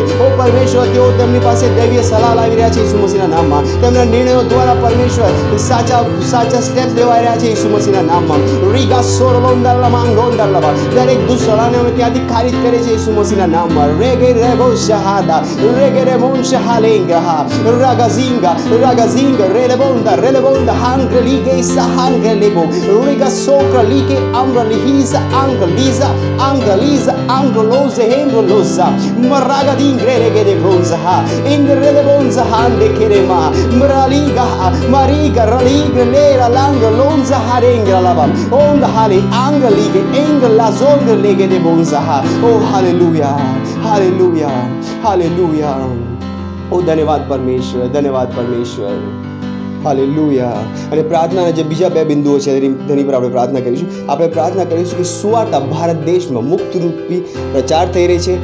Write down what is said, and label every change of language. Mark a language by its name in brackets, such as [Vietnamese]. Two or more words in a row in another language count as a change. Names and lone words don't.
[Gujarati] ઓ પરમેશ્વર તેઓ તેમની પાસે દૈવીય સલાહ લાવી રહ્યા છે ઈસુ મસીહના નામમાં. તેમના નિર્ણયો દ્વારા પરમેશ્વર સાચા સ્ટેપ્સ લેવાઈ રહ્યા છે ઈસુ મસીહના નામમાં. રીગાસોરોલોન્દારાલામાંગ્રોન્દારાલાબા દરેક દુષ્ટોને અમે ત્યાંથી ખારીજ કરે છે ઈસુ મસીહના નામમાં. રેગેરેબોશહાદા રેગેરેમોન્શહાલેંગા ragazinga relebonda hangrelige sahangrelebo riga sokralige amralihiza angaliza angroloze hendroloza maragadingrelege de bronzaha ingrelebonza hande kerema mariga raligre lera langrolonza harengralaba onda hale angalige englazongrelege de bonzaha. [English] Oh hallelujah. [Gujarati] ઓ ધન્યવાદ પરમેશ્વર. હાલેલુયા. અને પ્રાર્થનાના જે બીજા બે બિંદુઓ છે તેની પર આપણે પ્રાર્થના કરીશું. આપણે પ્રાર્થના કરીશું કે સુવાર્તા ભારત દેશમાં મુક્ત રૂપી પ્રચાર થઈ રહી છે.